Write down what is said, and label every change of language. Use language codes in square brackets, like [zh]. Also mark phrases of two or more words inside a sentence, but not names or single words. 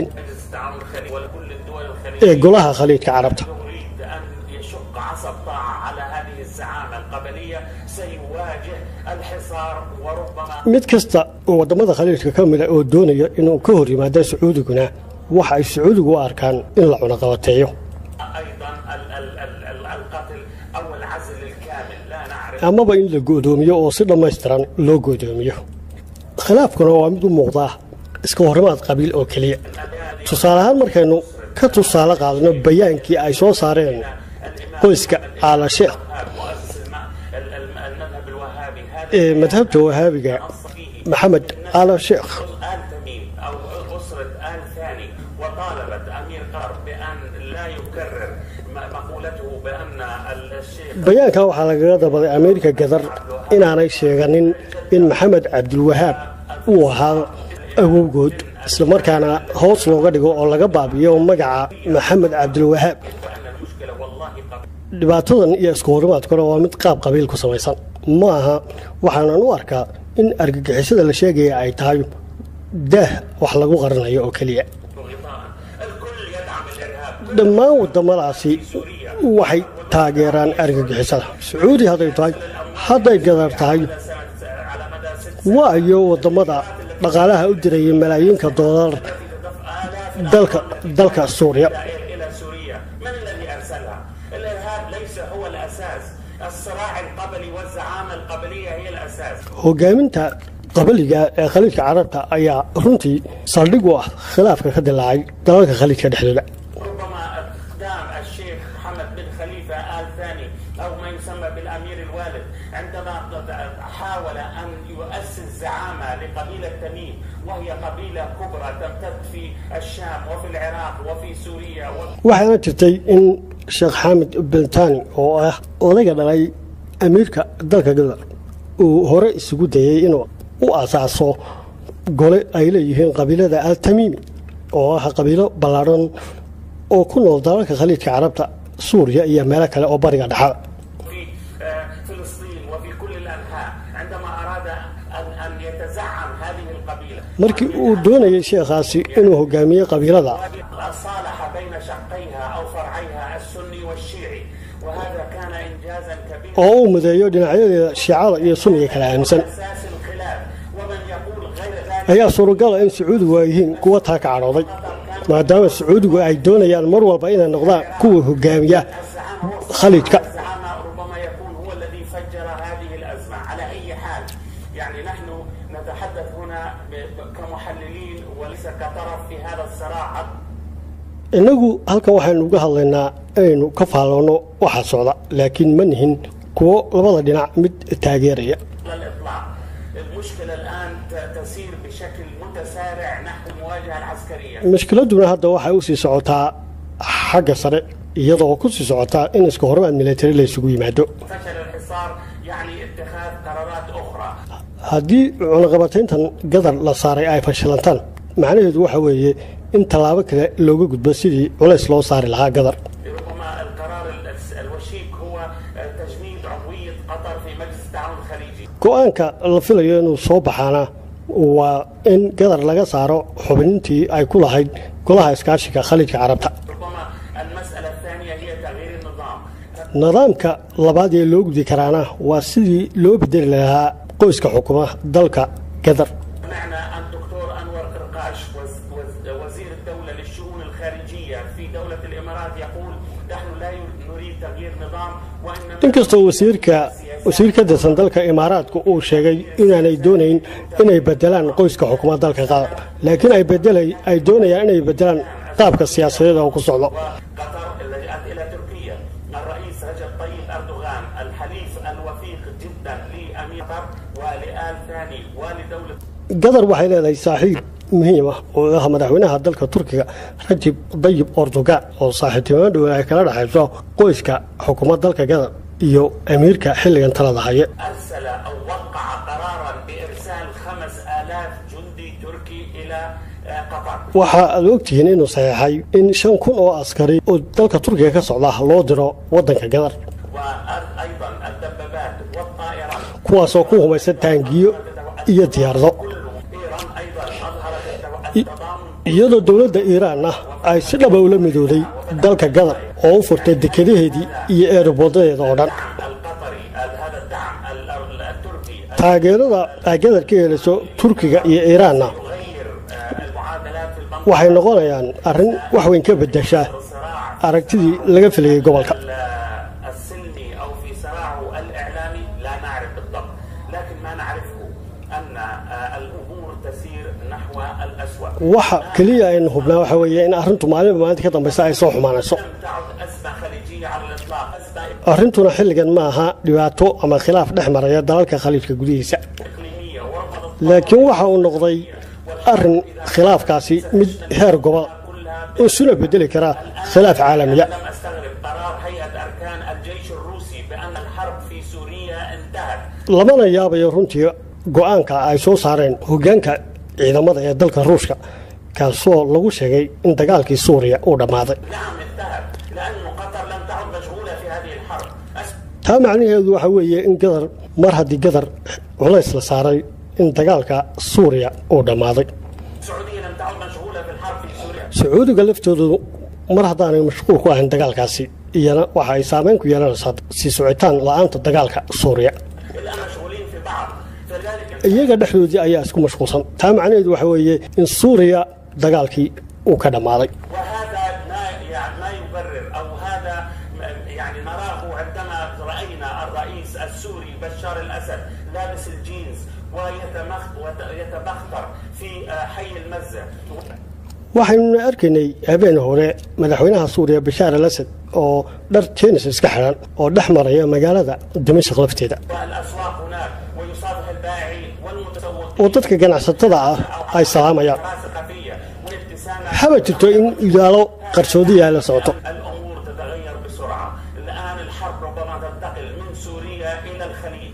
[ar] التعاون الخليجي ولكل الدول ee الخليجية. [so] golaha khaliijka carabta. [ar] يريد أن يشق عصا الطاعة على هذه الزعامة القبلية سيواجه الحصار وربما. [so] mid kasta oo wadamada khaliijka ka mid ah oo doonaya inuu ka hor yimaado sacuudiguna waxa ay sacuudigu u arkaan in la cunaqabateeyo [ar] أيضا القتل أو العزل الكامل لا نعرف. [so] amaba in la go'doomiyo oo si dhammaystiran loo go'doomiyo. khilaafkuna waa mid u muuqda iska horimaad qabiil oo keliya. tusaale ahaan markaynu ka tusaale qaadano bayaankii ay soo saareen qoyska aala sheekh [ar] مؤسس المذهب الوهابي هذا [so] ee madhabta wahaabiga maxamed aala sheekh [ar] آل تميم أو أسرة آل ثاني وطالبت أمير قطر بأن لا يكرر مقولته بأن الشيخ. [so] bayaanka waxaa lagaga dabaday ameerika gadar inaanay sheeganin in maxamed cabdilwahaab uu ahaa awowgood islamarkaana hoos looga dhigo oo laga baabiyo magaca maxamed cabdilwahaab. [ar] وأن المشكلة والله قبل. [so] dhibaatadan iyo isku horimaadkuna waa mid qaab qabiil ku samaysan. ma aha waxaanan u arkaa in argagixisada la sheegaya ay tahay daah wax lagu qaranayo oo keliya. [ar] غطاء. الكل يدعم الإرهاب. [so] dhammaan wadamadaasi waxay taageeraan argagixisada. sacuudi hadday tahay hadday gadar tahay [ar] على مدى 6 [so] waayo wadamada dhaqaalaha u dirayay malaayiinka doolar dalka suuriya. [ar] إلى سوريا. من الذي أرسلها؟ الإرهاب ليس هو الأساس. الصراع القبلي والزعامة القبلية هي الأساس. [so] hogaaminta qabaliga ee khaliijka carabta ayaa runtii saldhig u ah khilaafka ka dilaacay dalalka khaliijka dhexdooda. [ar] ربما اقدام الشيخ محمد بن خليفة آل ثاني أو ما يسمى بالأمير الوالد عندما حاول أن يؤسس زعامة لقبيلة تميم وهي قبيلة كبرى تمتد في الشام وفي العراق وفي سوريا [so] waxaana jirtay in sheekh xamed bin tani oo ah odayga dhalay amiirka dalka gadar uu hore isugu dayay inuu u asaaso gole ay leeyihiin qabiilada al-tamiimi oo ah qabiilo ballaadhan oo ku nool dalalka khaliijka carabta suuriya iyo meelo kale oo bariga dhexe. [ar] في فلسطين وفي كل الأنحاء عندما أراد أن يتزعم هذه القبيلة [so] markii uu doonayay sheekhaasi inuu hogaamiyo qabiilada [ar] صالح بين شقيها أو فرعيها السني والشيعي وهذا كان إنجازا كبيرا. [so] oo uu mideeyo dhinacyadeeda shiicada iyo sunniga kala aaminsan [ar] أساس الخلاف ومن يقول غير ذلك [so] ayaa suuragala in sacuudigu ay yihiin kuwa taa ka cadhooday maadaama sacuudigu ay doonayaan mar walba inay noqdaan kuwa hogaamiya khaliijka. [ar] الزعامة ربما يكون هو الذي فجر هذه الأزمة. على أي حال يعني نحن نتحدث هنا كمحللين وليس كطرف في هذا الصراع. [so] innagu halkan waxaynu uga hadlaynaa inaynu ka faaloono waxa socda laakiin ma nihin kuwo labada dhinac mid taageeraya. [ar] على الإطلاق المشكلة الآن تسير بشكل متسارع نحو المواجهة العسكرية. [so] mushkiladuna hadda waxay u sii socotaa xagga sare iyadoo ku sii socotaa in iska horimaad militari la isugu yimaado. [ar] فشل الحصار يعني اتخاذ قرارات أخرى. [so] haddii cunaqabatayntan gadar la saaray ay fashilantaan macnaheedu waxa weeye in tallaabo kale looga gudbo sidii culays loo saari lahaa Qatar. [ar] ربما القرار الوشيك هو تجميد عضوية قطر في مجلس التعاون الخليجي. [so] go'aanka la filayo inuu soo baxaana waa in Qatar laga saaro xubintii ay ku lahayd golaha iskaashiga Khaliijka Carabta. [ar] ربما المسألة الثانية هي تغيير النظام. [so] nidaamka labaad ee loo gudi karaana waa sidii loo bedeli lahaa qoyska xukuma dalka Qatar. [ar] سمعنا أن دكتور أنور قرقاش وزير الدولة للشؤون الخارجية في دولة الإمارات يقول نحن لا نريد تغيير نظام وإنما [so] inkastoo wasiirka dadsan dalka Imaaraadku uu sheegay inaanay doonayn inay bedelaan qoyska xukuma dalka Qatar laakiin ay doonayaan inay bedelaan qaabka siyaasadeed oo ku socdo. [ar] قطر لجأت إلى تركيا. الرئيس رجب طيب أردوغان الحليف الوثيق جدا لأمير قطر ولآل ثاني ولدولة [so] Qatar waxay leedahay saaxiib muhiim ah oo ah madaxweynaha dalka Turkiga Rajab Tayyip Erdogan oo saaxiibtinimo dhow ay kala dhaxayso qoyska xukuumadda dalka Qatar iyo amiirka xilligan talada haya. [ar] أرسل أو وقع قرارا بإرسال 5000 جندي تركي إلى قطر. [so] waxa aad ogtihiin inuu saxeexay in 5,000 oo askari oo dalka Turkiga ka socda loo diro wadanka Qatar [ar] وأيضا الدبابات والطائرات. [so] kuwaasoo ku humaysan taangiyo iyo diyaarado. [ar] إيران أيضا أظهرت التضامن [so] iyadoo dawladda Iiraanna ay si dhab ah ula midowday dalka Qatar oo u furtay dekedaheedii iyo eerboodadeeda oo dhan. [ar] القطري هذا الدعم التركي [so] taageerada ay Qatar ka helayso Turkiga iyo Iiraanna [ar] يغير المعادلات في المنطقة. [so] waxay noqonayaan arrin wax weyn ka bedesha [ar] صراع [so] aragtidii laga filayay gobolka. [ar] السلمي أو في صراعه الإعلامي لا نعرف بالضبط، لكن ما نعرفه أن الأمور تسير نحو الأسوأ. [so] waxa kaliya aynu hubnaa waxa weeye in arrintu maalinta ka dambaysa ay soo xumaanayso. [ar] لم تعد أزمة خليجية على الإطلاق، أزمة [so] arrintuna xilligan ma aha dhibaato ama khilaaf dhex maraya dalalka khaliijka gudihiisa [ar] إقليمية ورفضت [so] laakiin waxa uu noqday arrin khilaafkaasi mid heer gobol [ar] كلها. [so] oo suna bedeli kara khilaaf caalamiya. [ar] لم أستغرب قرار هيئة أركان الجيش الروسي بأن الحرب في سوريا انتهت. [so] lamana yaabayo runtii go'aanka ay soo saareen hoggaanka ciidamada ee dalka Ruushka kaasoo lagu sheegay in dagaalkii Suuriya uu dhamaaday. [ar] نعم انتهت لأن قطر لم تعد مشغولة في هذه الحرب. [so] taa macnaheedu waxa weeye in Qatar mar haddii Qatar culays la saaray in dagaalka Suuriya uu dhamaaday. [ar] السعودية لم تعد مشغولة في الحرب في سوريا. [so] Sacuudiga laftoodu mar haddaanay mashquul ku ahayn dagaalkaasi iyana waxa ay saameyn ku yeelanaysaa sii socitaan la'aanta dagaalka Suuriya. [ar] الآن مشغولين في بعض، فلذلك [so] iyaga dhexdoodii ayaa isku mashquulsan. taa macnaheedu waxa weeye in Suuriya dagaalkii uu ka dhamaaday. [ar] وهذا ما يبرر أو هذا يعني نراه عندما رأينا الرئيس السوري بشار الأسد لابس الجينز ويتبختر في حي المزة. [so] waxaynu arkaynay habeen hore madaxweynaha Suuriya Bashar al-Assad oo dhar jeans iska xiran oo dhex maraya magaalada Dimashq lafteeda. [ar] والأسواق هناك ويصافح البائعين والمتسوقين. [so] oo dadka ganacsatada ah ay salaamayaan. [ar] ثقافية والابتسامة. [so] haba jirto in ilaalo qarsoodiya la socoto. [ar] الأمور تتغير بسرعة. الآن الحرب ربما تنتقل من سوريا إلى الخليج.